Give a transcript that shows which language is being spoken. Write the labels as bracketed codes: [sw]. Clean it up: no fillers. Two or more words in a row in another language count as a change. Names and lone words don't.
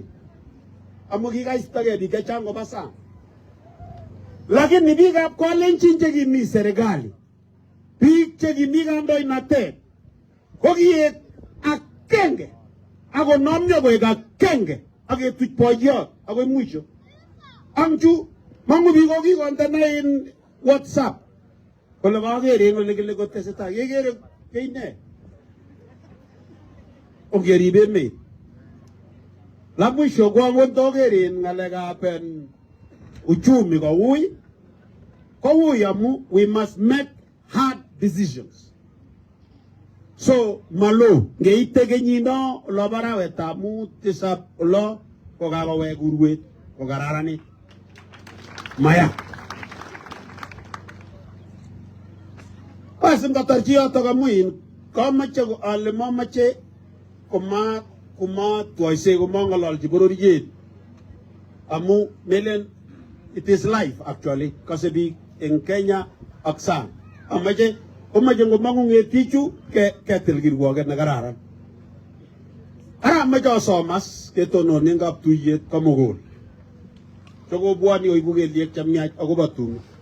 [kln] Amu kikaistagei biik chechang koba sang. Lakini biikab Kalenjin chekimi serikali, biik chekimi kandoinatet, kokiek akenge akonomyo koek akenge aketuch boiyot akoi mwisho. Angchu mangu biik kokikondena in WhatsApp kole kakere en ole kile kotesetai. Kekere keine ongerib emet. [sw] La mwisho [kln] ko angot ndokeren ng'alekab uchumi kouy amu [en] we must make hard decisions. [kln] So malo ngeite kenyino lo barawetab mut tisab lo kokakowek urwet kokararanit. Maya. Basi ngatarchi yotok amuin kamache ale mamache kuma twaise ng'ololchi bororiet amu melen [en] it is life actually [kln] kasi biik eng Kenya ak sang. Amache ngomangu ngetichu ketil kirwoget nekararan. Ara amache asomas ketonone kaptuiyet komugul. Chokobwoni oibu kelyek chemiach akobo tum.